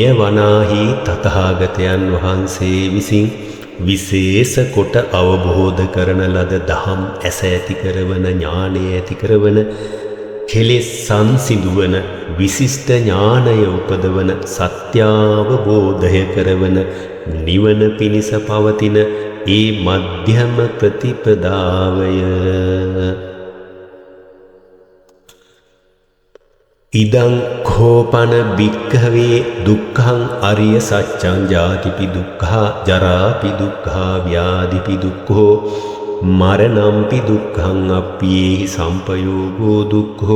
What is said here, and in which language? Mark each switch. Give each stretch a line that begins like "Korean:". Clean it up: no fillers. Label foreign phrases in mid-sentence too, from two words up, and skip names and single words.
Sinhala: වනාහි තථාගතයන් වහන්සේ විසින් විශේෂ කොට අවබෝධ කරන ලද දහම් ඇස ඇති කරවන ඥානය ඇති කරවන කෙලෙස් සංසිඳුවන විශිෂ්ට ඥානය උපදවන සත්‍යාවබෝධය කරවන නිවන පිණිස පවතින ඒ මධ්‍යම ප්‍රතිපදාවය
Pali: ඉදං කෝපන භික්ඛවේ දුක්ඛං අරිය සත්‍යං ජාතිපි දුක්ඛා ජරාපි දුක්ඛා ව්‍යාධිපි දුක්ඛෝ මරණම්පි දුක්ඛං අප්පියේහි සම්පයෝගෝ දුක්ඛෝ